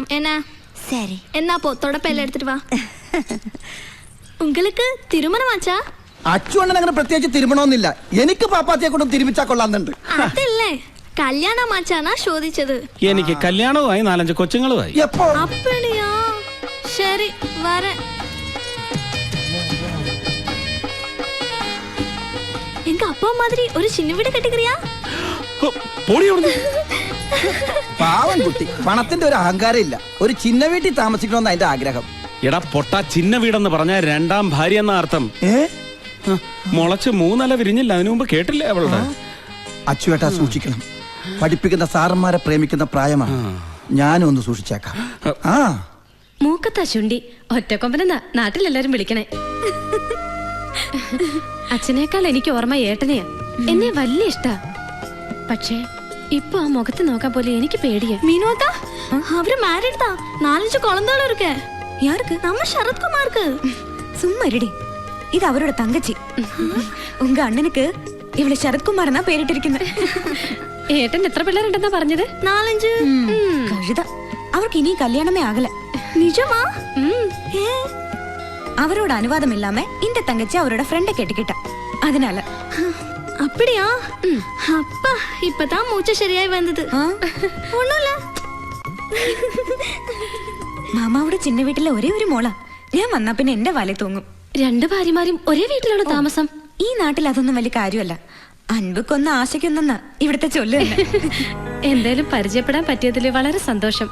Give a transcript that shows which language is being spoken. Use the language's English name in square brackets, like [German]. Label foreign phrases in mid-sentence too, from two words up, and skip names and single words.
[Malayalam] എന്നാ [Tamil] சரி [Malayalam] എന്നാ പോ തുടപ്പെല്ലാം എടുത്തിട്ട് വാ. [Tamil] உங்களுக்கு திருமணமாச்சா? [Malayalam] അച്ചുവണ്ണൻ അങ്ങനെ പ്രത്യേകിച്ച് തിരുമണമെന്നില്ല. എനിക്ക് പാപ്പാത്തിയെ കൊണ്ടും തിരുമിച്ചാ കൊള്ളാന്നുണ്ട്. അതല്ലേ കല്യാണമാച്ചാനാ ചോദിച്ചത്. എനിക്ക് കല്യാണവുമായി 4-5 കൊച്ചുങ്ങളുമായി. എപ്പോ? [Tamil] அப்படியா? ശരി வரேன். எங்க அப்பா மாதிரி ஒரு சின்ன வீடு கட்டிக்கிறியா? [Malayalam] പോടി അവിടുന്ന്. പാവൻ കുട്ടി, പണത്തിന്റെ ഒരു അഹങ്കാരം ഇല്ല. ഒരു ചിന്ന വീട്ടിൽ താമസിക്കണമെന്ന് അതിന്റെ ആഗ്രഹം. എടാ പൊട്ട, ചിന്ന വീടെന്ന് പറഞ്ഞ 2ാം ഭാര്യ എന്ന അർത്ഥം. മുളച്ച് 3 നില വിരിഞ്ഞില്ല. അതിനു മുമ്പ് കേട്ടില്ലേ അവളുടെ? അച്ചുവേട്ടാ സൂക്ഷിക്കണം. പഠിപ്പിക്കുന്ന സാറന്മാരെ പ്രേമിക്കുന്ന പ്രായമാണ്. ഞാനും ഒന്ന് സൂക്ഷിച്ചേക്കാം. ആ മൂക്കത്താ ശുണ്ടി ഒറ്റക്കൊമ്പനെന്നാ നാട്ടിലെല്ലാരും വിളിക്കണേ. അച്ഛനേക്കാൾ എനിക്ക് ഓർമ്മ ഏട്ടനെയാ. എന്നെ വലിയ ഇഷ്ടാ. പക്ഷേ ഇപ്പൊ ആ മുഖത്ത് നോക്കാൻ പോലെ എനിക്ക് പേടിയാ. [Tamil] மீனோக்கா அவரு மேரிட் தான். 4-5 குழந்தைகளும் இருக்கு. யாருக்கு? நம்ம சரத்குமாருக்கு. சும்மா இருடி. இது அவரோட தங்கச்சி. உங்க அண்ணனுக்கு இவளை சரத்குமார்னா പേരിട്ടിരിക്കുന്നത്. [Malayalam] ഏട്ടൻ എത്ര പിള്ളേരുണ്ടെന്നാ പറഞ്ഞത്? 4-5. കഴുത. അവർക്ക് ഇനി കല്യാണമേ ആകല. [Tamil] நிஜமா? அவரோட அனுவாதம் இல்லாம இந்த தங்கச்சி அவரோட ஃப்ரெண்ட கெட்டிக்கிட்டா. அதனால அப்படியா? அப்பா இப்பதான் மூச்சு சரியாയി வந்தது. ஒண்ணுல [Malayalam] മാമാവിടെ ചിന്ന വീട്ടിലെ ഒരേ ഒരു മോളാ. ഞാൻ വന്നാ പിന്നെ എന്റെ വല തൂങ്ങും. 2 ഭാര്യമാരും ഒരേ വീട്ടിലാണ് താമസം. ഈ നാട്ടിൽ അതൊന്നും വലിയ കാര്യമല്ല. അൻപക്കൊന്ന് ആശയ്ക്കൊന്നെന്നാ ഇവിടുത്തെ ചൊല്ല് തന്നെ. എന്തായാലും പരിചയപ്പെടാൻ പറ്റിയതില് വളരെ സന്തോഷം.